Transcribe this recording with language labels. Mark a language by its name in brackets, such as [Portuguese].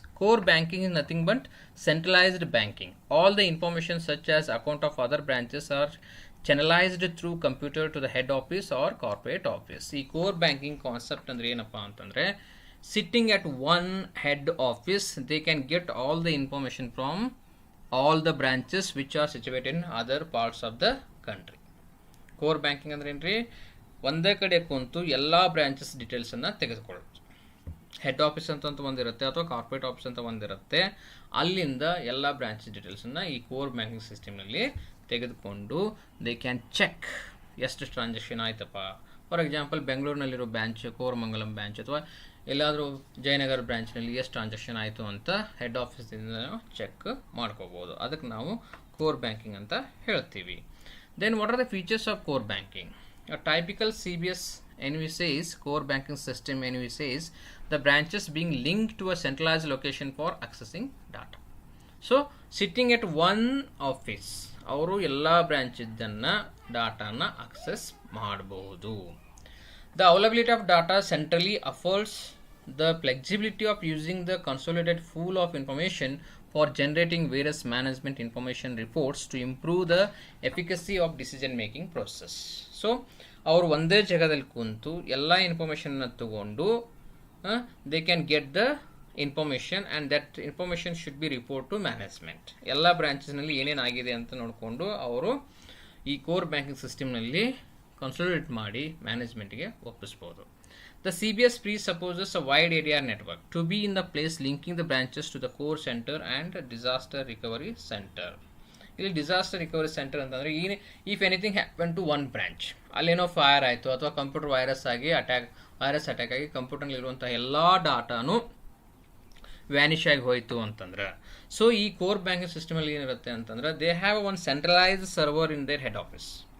[English] Core banking is nothing but centralized banking. All the information such as account of other branches are channelized through computer to the head office or corporate office. [Kannada] ಈ core banking concept ಅಂದರೆ ಏನಪ್ಪ ಅಂತಂದರೆ, [English] Sitting at one head office they can get all the information from all the branches which are situated in other parts of the country. [Kannada] Core banking ಅಂದ್ರೆ ಏನ್ರಿ? ಒಂದೇ ಕಡೆ ಕುಂತು ಎಲ್ಲ ಬ್ರಾಂಚಸ್ ಡೀಟೇಲ್ಸನ್ನು ತೆಗೆದುಕೊಳ್ಳೋದು. ಹೆಡ್ ಆಫೀಸ್ ಅಂತ ಒಂದಿರುತ್ತೆ ಅಥವಾ ಕಾರ್ಪೊರೇಟ್ ಆಫೀಸ್ ಅಂತ ಒಂದಿರುತ್ತೆ. ಅಲ್ಲಿಂದ ಎಲ್ಲ ಬ್ರಾಂಚ್ ಡೀಟೇಲ್ಸನ್ನು ಈ ಕೋರ್ ಬ್ಯಾಂಕಿಂಗ್ ಸಿಸ್ಟಮ್ನಲ್ಲಿ ತೆಗೆದುಕೊಂಡು [English] they can check [Kannada] ಎಷ್ಟು ಟ್ರಾನ್ಸಾಕ್ಷನ್ ಆಯ್ತಪ್ಪ. [English] for example [Kannada] ಬೆಂಗಳೂರಿನಲ್ಲಿರೋ ಬ್ರಾಂಚ್ ಕೋರಮಂಗಲಂ ಬ್ರಾಂಚ್ ಅಥವಾ ಎಲ್ಲಾದರೂ ಜಯನಗರ ಬ್ರಾಂಚ್ನಲ್ಲಿ ಎಷ್ಟು ಟ್ರಾನ್ಸಾಕ್ಷನ್ ಆಯಿತು ಅಂತ ಹೆಡ್ ಆಫೀಸಿಂದ ಚೆಕ್ ಮಾಡ್ಕೋಬೋದು. ಅದಕ್ಕೆ ನಾವು ಕೋರ್ ಬ್ಯಾಂಕಿಂಗ್ ಅಂತ ಹೇಳ್ತೀವಿ. [English] Then what are the features of core banking? A typical CBS NVSA's core banking system NVSA's the branches being linked to a centralized location for accessing data. So sitting at one office [Kannada] ಅವರು ಎಲ್ಲ branch ಇದ್ದನ್ನು ಡಾಟಾನ access ಮಾಡಬಹುದು. [English] The availability of data centrally affords the flexibility of using the consolidated pool of information for generating various management information reports to improve the efficacy of decision making process. [Kannada] So ಅವರು ಒಂದೇ ಜಾಗದಲ್ಲಿ ಕುಂತು ಎಲ್ಲ ಇನ್ಫಾರ್ಮೇಷನ್ನ ತಗೊಂಡು [English] They can get the information and that information should be report to management. [Kannada] ಎಲ್ಲ ಬ್ರಾಂಚಸ್ನಲ್ಲಿ ಏನೇನಾಗಿದೆ ಅಂತ ನೋಡಿಕೊಂಡು ಅವರು ಈ ಕೋರ್ ಬ್ಯಾಂಕಿಂಗ್ ಸಿಸ್ಟಮ್ನಲ್ಲಿ ಕನ್ಸಾಲಿಡೇಟ್ ಮಾಡಿ ಮ್ಯಾನೇಜ್ಮೆಂಟ್ಗೆ ಒಪ್ಪಿಸ್ಬೋದು. [English] The CBS presupposes a wide area network to be in the place linking the branches to the core center and disaster recovery center. [Kannada] ಇಲ್ಲಿ disaster recovery centre ಅಂತಂದರೆ [English] if anything happen to one branch, [Kannada] ಅಲ್ಲೇನೋ fire ಆಯಿತು ಅಥವಾ computer virus attack ಆಗಿ ಕಂಪ್ಯೂಟರ್ನಲ್ಲಿರುವಂಥ ಎಲ್ಲ ಡಾಟಾನು Vanish ಆಗಿ ಹೋಯಿತು ಅಂತಂದ್ರೆ, ಸೊ ಈ ಕೋರ್ ಬ್ಯಾಂಕಿಂಗ್ ಸಿಸ್ಟಮಲ್ಲಿ ಏನಿರುತ್ತೆ ಅಂತಂದ್ರೆ [English] They have one centralised server in their head office.